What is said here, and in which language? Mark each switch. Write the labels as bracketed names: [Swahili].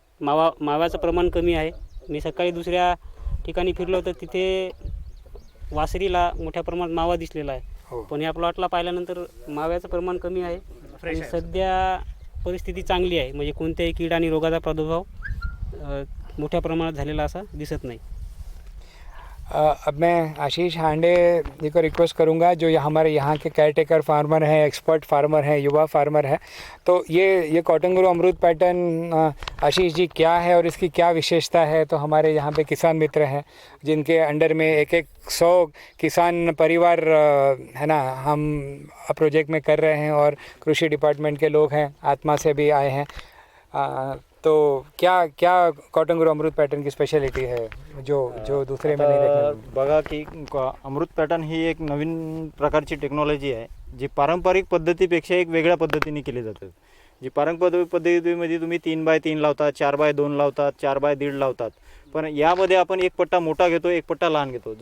[Marathi] माव्याचं प्रमाण कमी आहे. मी सकाळी दुसऱ्या ठिकाणी फिरलो तर तिथे वासरीला मोठ्या प्रमाणात मावा दिसलेला आहे. पण या प्लॉटला पाहिल्यानंतर माव्याचं प्रमाण कमी आहे आणि सध्या परिस्थिती चांगली आहे, म्हणजे कोणत्याही कीड आणि रोगाचा प्रादुर्भाव मोठ्या प्रमाणात झालेला असा दिसत नाही. [Hindi] अब मैं आशीष हांडे जी को रिक्वेस्ट करूंगा जो हमारे यहाँ के केयरटेकर फार्मर हैं, एक्सपर्ट फार्मर हैं, युवा फार्मर हैं, तो ये कॉटन गुरु अमृत पैटर्न आशीष जी क्या है और इसकी क्या विशेषता है. तो हमारे यहाँ पे किसान मित्र हैं जिनके अंडर में एक 100 किसान परिवार है ना हम प्रोजेक्ट में कर रहे हैं और कृषि डिपार्टमेंट के लोग हैं, आत्मा से भी आए हैं. तो क्या कॉटन गुरु अमृत पैटर्न की स्पेशलिटी है जो दूसरे में नहीं देखने. [Marathi] बघा की अमृत पॅटर्न ही एक नवीन प्रकारची टेक्नॉलॉजी आहे जी पारंपरिक पद्धतीपेक्षा एक वेगळ्या पद्धतीने केली जाते. जी पारंपरिक पद्धतीमध्ये तुम्ही 3x3 लावतात, 4x2 लावतात, 4x1.5 लावतात, पण यामध्ये आपण एक पट्टा मोठा घेतो, एक पट्टा लहान घेतो.